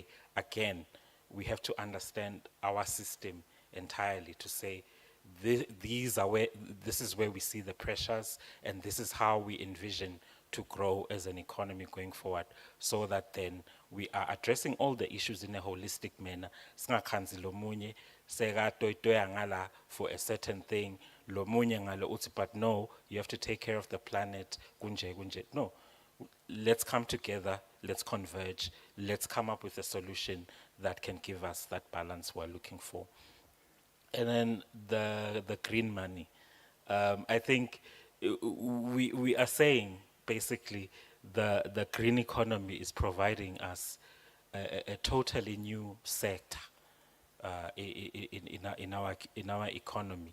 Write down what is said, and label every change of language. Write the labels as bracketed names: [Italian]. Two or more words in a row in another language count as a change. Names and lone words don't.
[English] Again, we have to understand our system entirely to say, this is where we see the pressures, and this is how we envision to grow as an economy going forward, so that then we are addressing all the issues in a holistic manner. [Swati] Singakhanzi lo munye sekatoyitoya ngala [English] for a certain thing, [Swati] lo munye ngalo uthi, [English] but no, you have to take care of the planet, [Swati] kunje kunje. [English] No, let's come together, let's converge, let's come up with a solution that can give us that balance we're looking for. And then the green money. I think we are saying basically the green economy is providing us a totally new sector in our economy.